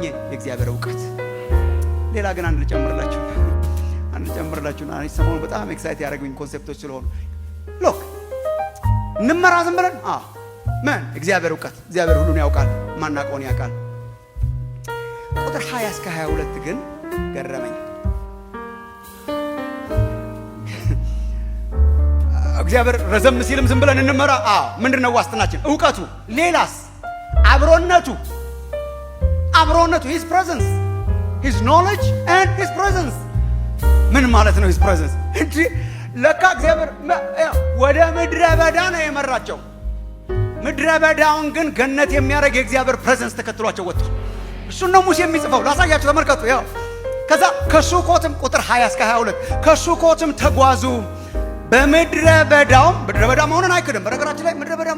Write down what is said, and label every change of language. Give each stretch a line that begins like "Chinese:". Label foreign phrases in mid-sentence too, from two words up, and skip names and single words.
Amharic: የእግዚአብሔር እውቀት። ሌላ ግን አንድ ልጨምርላችሁ ሰሞኑን በጣም ኤክሳይት ያደረጉኝ ኮንሴፕቶች ስለሆኑ ሎክ እንመራ ዝም ብለን ምን እግዚአብሔር እውቀት። እግዚአብሔር ሁሉን ያውቃል። ማናውቀውን ያውቃል። ቁጥር 20 እስከ 22 ግን ገረመኝ። እግዚአብሔር ረዘም ሲልም ዝም ብለን እንመራ? ምንድነው ዋስትናችን? እውቀቱ። ሌላስ? አብሮነቱ
English: his presence, his knowledge and his presence።
Amharic: ምን ማለት ነው
English: his presence?
Amharic: እንጂ ለካ እግዚአብሔር ወደ ምድረ በዳ ነው የመራቸው። ምድረ በዳውን ግን ገነት የሚያደርግ የእግዚአብሔር ፕሬዘንስ ተከትሏቸው ወጥቷል። እሱን ነው ሙሴ የሚጽፈው። ላሳያችሁ፣ ተመልከቱ። ከዛ ከሱኮትም ቁጥር 20 እስከ 22 ከሱኮትም ተጓዙ፣ በምድረ በዳው ምድረ በዳ መሆኑን አይክድም። በነገራችን ላይ ምድረ በዳ